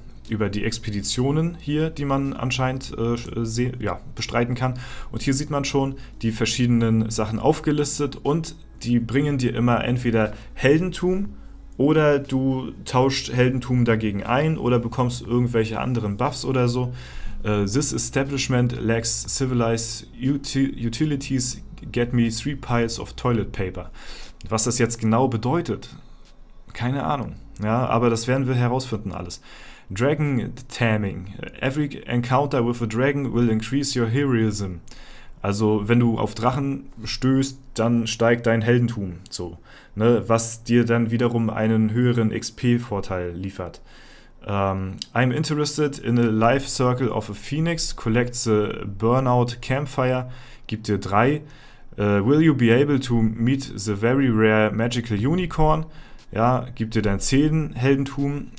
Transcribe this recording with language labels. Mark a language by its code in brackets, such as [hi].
[de] über die Expeditionen hier, die man anscheinend bestreiten kann. Und hier sieht man schon die verschiedenen Sachen aufgelistet und die bringen dir immer entweder Heldentum oder du tauscht Heldentum dagegen ein oder bekommst irgendwelche anderen Buffs oder so. [en] This establishment lacks civilized utilities, get me 3 piles of toilet paper. [de] Was das jetzt genau bedeutet, keine Ahnung. Ja, aber das werden wir herausfinden alles. [en] Dragon Taming. Every encounter with a dragon will increase your heroism. [de] Also wenn du auf Drachen stößt, dann steigt dein Heldentum, so, ne, was dir dann wiederum einen höheren XP-Vorteil liefert. [en] I'm interested in a life circle of a phoenix, collect the burnout campfire, [de] gibt dir 3. [en] Will you be able to meet the very rare magical unicorn? [de] Ja, gibt dir dann 10 Heldentum.